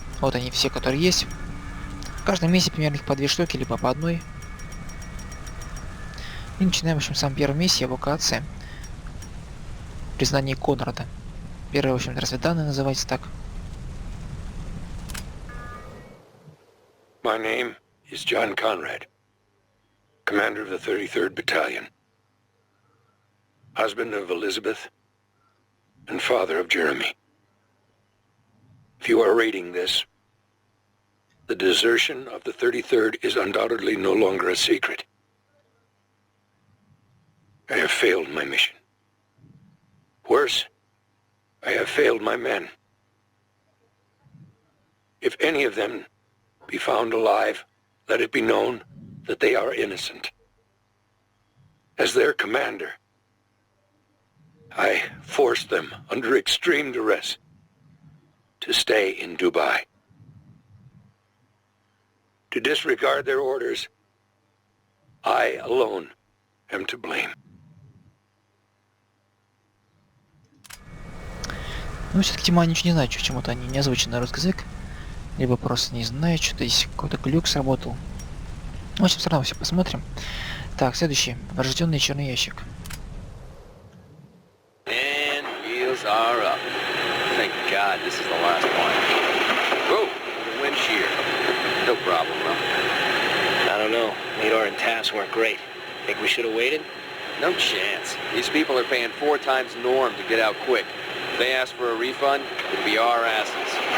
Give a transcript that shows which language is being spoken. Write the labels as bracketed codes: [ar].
[ru] Вот они все, которые есть. В каждом месте примерно их по 2 штуки, либо по одной. И начинаем, в общем, самом первом месте, эвакуация. Признание Конрада. Первый, в общем-то, разведданный называется так. [en] My name is John Conrad, commander of the 33rd Battalion, husband of Elizabeth, and father of Jeremy. If you are reading this, the desertion of the 33rd is undoubtedly no longer a secret. I have failed my mission. Worse, I have failed my men. If any of them be found alive, let it be known that they are innocent. As their commander, I forced them under extreme duress to stay in Dubai. To disregard their orders, I alone am to blame. [ru] Ну, все-таки тема ничего не знаю, почему-то они не озвучены на русский язык. Либо просто не знаю, что-то здесь какой-то глюк сработал. В общем, все равно все посмотрим. Так, следующий. Врожденный черный ящик. [en] And wheels are up. Thank God this is the last one. Whoa, the wind shear. No problem, though. I don't know. Nadar and Tass weren't great. Think we should have waited? No chance. These people are paying 4 times norm to get out quick. If they ask for a refund, it'll be our asses.